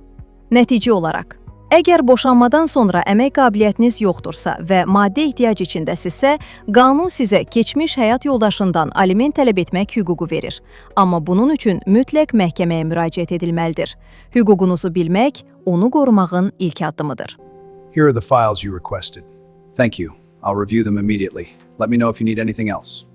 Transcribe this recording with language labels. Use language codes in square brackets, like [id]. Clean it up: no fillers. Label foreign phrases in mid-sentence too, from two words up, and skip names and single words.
[az] Nəticə olaraq, əgər boşanmadan sonra əmək qabiliyyətiniz yoxdursa və maddi ehtiyac içindəsinizsə, qanun sizə keçmiş həyat yoldaşından aliment tələb etmək hüququ verir. Amma bunun üçün mütləq məhkəməyə müraciət edilməlidir. Hüququnuzu bilmək, onu qorumağın ilk addımıdır. [en] Here are the files you requested. Thank you. I'll review them immediately. Let me know if you need anything else.